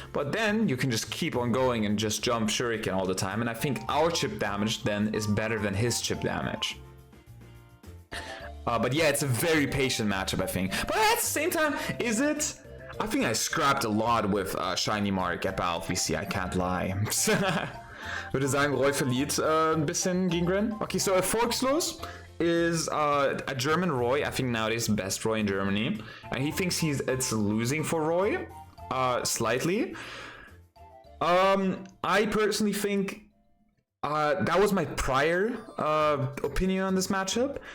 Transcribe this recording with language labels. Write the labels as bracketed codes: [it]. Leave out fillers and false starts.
[en] But then you can just keep on going and just jump Shuriken all the time. And I think our chip damage then is better than his chip damage. But yeah, it's a very patient matchup, I think. But at the same time, is it? I think I scrapped a lot with Shiny Mark at Battle VC, I can't lie. [de] Würde sagen, Roy verliert ein bisschen gegen Gren. [en] Okay, so Erfolgslos is a German Roy. I think nowadays the best Roy in Germany. And he thinks it's losing for Roy, slightly. I personally think that was my prior opinion on this matchup.